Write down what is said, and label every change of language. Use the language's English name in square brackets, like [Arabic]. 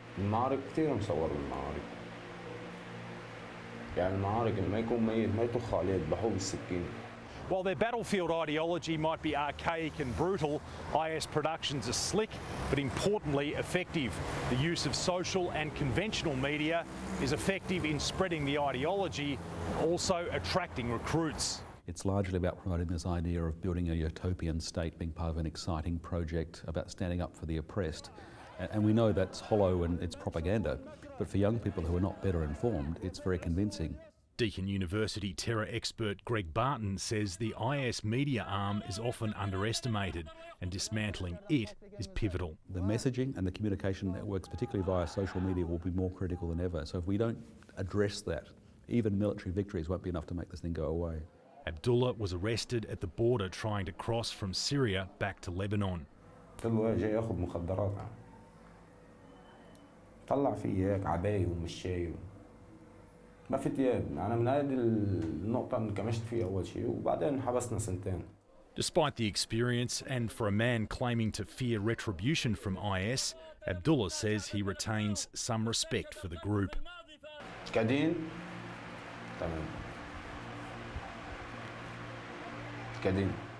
[Arabic] المعارك كثير مصور بالمعارك يعني المعارك اللي ما يكون ميت ما يطخ عليه يذبحوه بالسكين. [English] While their battlefield ideology might be archaic and brutal, IS productions are slick but importantly effective. The use of social and conventional media is effective in spreading the ideology, also attracting recruits. It's largely about promoting this idea of building a utopian state, being part of an exciting project about standing up for the oppressed. And we know that's hollow and it's propaganda, but for young people who are not better informed, it's very convincing. Deakin University terror expert Greg Barton says the IS media arm is often underestimated and dismantling it is pivotal. The messaging and the communication networks, particularly via social media, will be more critical than ever. So if we don't address that, even military victories won't be enough to make this thing go away. Abdullah was arrested at the border trying to cross from Syria back to Lebanon. [Arabic] جاي ياخذ مخدرات طلع في هيك عباية ومشاي ما في تياب أنا من هذه النقطة انكمشت فيها أول شيء وبعدين حبسنا سنتين. [English] Despite the experience and for a man claiming to fear retribution from IS, Abdullah says he retains some respect for the group. [Arabic] قاعدين تمام قاعدين.